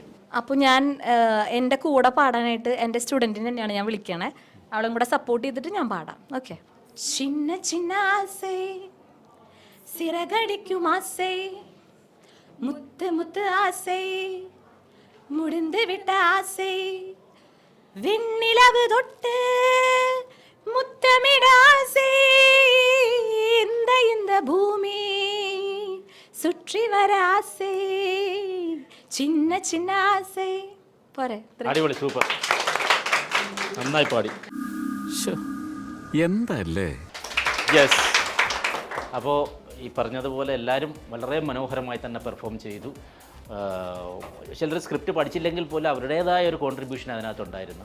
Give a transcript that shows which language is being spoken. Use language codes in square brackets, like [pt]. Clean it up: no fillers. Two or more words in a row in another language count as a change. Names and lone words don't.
[ml] അപ്പോൾ ഞാൻ എൻ്റെ കൂടെ പാടാനായിട്ട് എൻ്റെ സ്റ്റുഡൻറ്റിനെ തന്നെയാണ് ഞാൻ വിളിക്കണേ. അവളും കൂടെ സപ്പോർട്ട് ചെയ്തിട്ട് ഞാൻ പാടാം. [ta] ഓക്കെ. சின்ன சின்ன ஆசை சிறகடிக்கும் ஆசை முத்து முத்து ஆசை முடிந்து விட்ட ஆசை விண்ணிலவு தொட்டு முத்தமிடாசே இந்த பூமி சுற்றி வர ஆசை சின்ன சின்ன ஆசை പോരെ [ml] അടിപൊളി, സൂപ്പർ, നന്നായി പാടി. എന്തല്ലേ? യെസ്. അപ്പോൾ ഈ പറഞ്ഞതുപോലെ എല്ലാവരും വളരെ മനോഹരമായി തന്നെ പെർഫോം ചെയ്തു. ചിലർ സ്ക്രിപ്റ്റ് പഠിച്ചില്ലെങ്കിൽ പോലും അവരുടേതായ ഒരു കോൺട്രിബ്യൂഷൻ അതിനകത്തുണ്ടായിരുന്നു.